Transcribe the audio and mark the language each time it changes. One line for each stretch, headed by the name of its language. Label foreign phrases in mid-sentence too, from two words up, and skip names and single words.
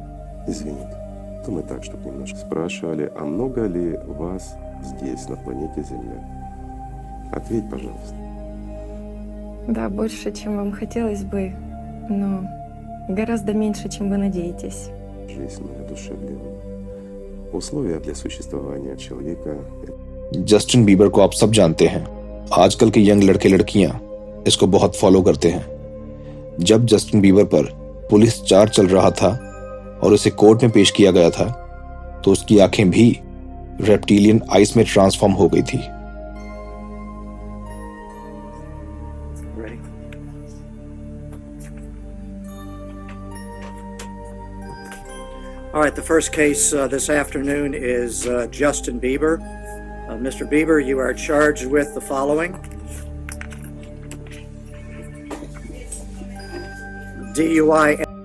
Russian: Извините, то мы так, чтобы немножко спрашивали, а много ли вас здесь, на планете Земля? Ответь, пожалуйста. Да, больше, чем вам хотелось бы, но гораздо меньше, чем вы надеетесь. Жизнь неодушевленная. Условия для существования человека.
Hindi: जस्टिन बीबर को आप सब जानते हैं। आजकल के यंग लड़के लड़कियां इसको बहुत फॉलो करते हैं। जब जस्टिन बीबर पर
English: police charge
Hindi: चल रहा था और उसे कोर्ट में पेश किया गया था तो उसकी आंखें भी
English: reptilian eyes
Hindi: में ट्रांसफॉर्म हो गई थी।
English: Ready? All right, the first case this afternoon is Justin Bieber. Mr. Bieber, you are charged with the following: DUI.